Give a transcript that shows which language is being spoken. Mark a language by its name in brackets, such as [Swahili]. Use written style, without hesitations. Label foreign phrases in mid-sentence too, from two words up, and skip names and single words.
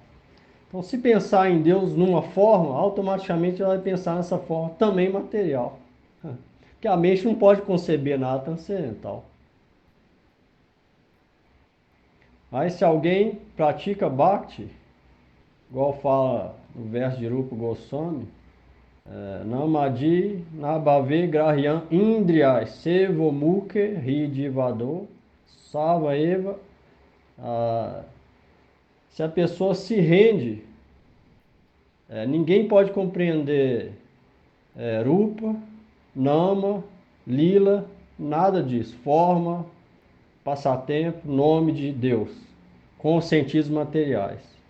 [Portuguese] Então, se pensar em Deus numa forma, automaticamente ela vai pensar nessa forma também material. Porque a mente não pode conceber nada transcendental. Mas se alguém pratica Bhakti, igual fala no verso de Rupa Goswami, [Sanskrit] Namadi Nabhave Grahyam Indriyai Sevomukhe Hridivado Sava Eva. [Portuguese] Se a pessoa se rende, ninguém pode compreender Rupa, Nama, Lila, nada disso. Forma, passatempo, nome de Deus, com os sentidos materiais.